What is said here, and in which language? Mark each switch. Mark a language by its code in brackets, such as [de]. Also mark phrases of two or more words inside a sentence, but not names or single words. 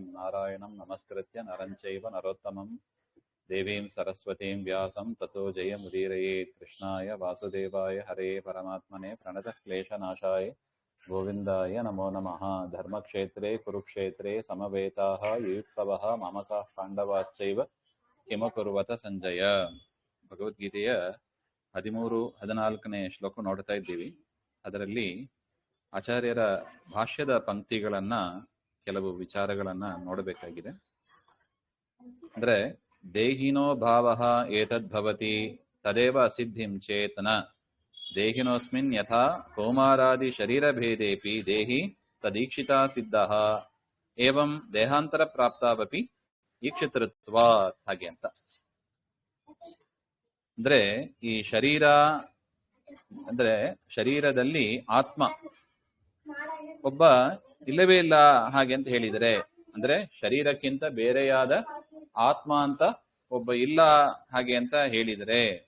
[sa] नारायणं नमस्कृत्य नरं चैव नरोत्तमं देवीं सरस्वतीं व्यासं ततो जयमुदीरयेत्। कृष्णाय वासुदेवाय हरे परमात्मने प्रणतक्लेशनाशाय गोविन्दाय नमो नमः। धर्मक्षेत्रे कुरुक्षेत्रे समवेताः युयुत्सवः ममकाः पाण्डवाश्चैव किमकुर्वत ಸಂಜಯ. [kn] ಭಗವದ್ಗೀತೆಯ 13-14ನೇ ಶ್ಲೋಕ ನೋಡ್ತಾ ಇದ್ದೀವಿ. ಅದರಲ್ಲಿ ಆಚಾರ್ಯರ ಭಾಷ್ಯದ ಪಂಕ್ತಿಗಳನ್ನ ಕೆಲವು ವಿಚಾರಗಳನ್ನ ನೋಡಬೇಕಾಗಿದೆ. [sa] ಅಂದ್ರೆ ದೇಹಿನೋ ಭಾವಃ ಏತದ್ಭವತಿ ತದೇವ ಅಸಿದ್ಧಿಂ ಚೇತನ ದೇಹಿನೋಸ್ಮಿನ್ ಯಥಾ ಕೌಮಾರಾದಿ ಶರೀರಭೇದೇಪಿ ದೇಹಿ ತದೀಕ್ಷಿತಾ ಸಿದ್ಧಃ ಏವಂ ದೇಹಾಂತರ ಪ್ರಾಪ್ತಾವಪಿ ಈಕ್ಷಿತೃತ್ವಾತ್. [kn] ಹಾಗೆ ಅಂತ ಅಂದ್ರೆ ಈ ಶರೀರ ಅಂದ್ರೆ ಶರೀರದಲ್ಲಿ ಆತ್ಮ ಒಬ್ಬ ಇಲ್ಲವೇ ಇಲ್ಲ ಹಾಗೆ ಅಂತ ಹೇಳಿದರೆ, ಅಂದ್ರೆ ಶರೀರಕ್ಕಿಂತ ಬೇರೆಯಾದ ಆತ್ಮ ಅಂತ ಒಬ್ಬ ಇಲ್ಲ ಹಾಗೆ ಅಂತ ಹೇಳಿದರೆ,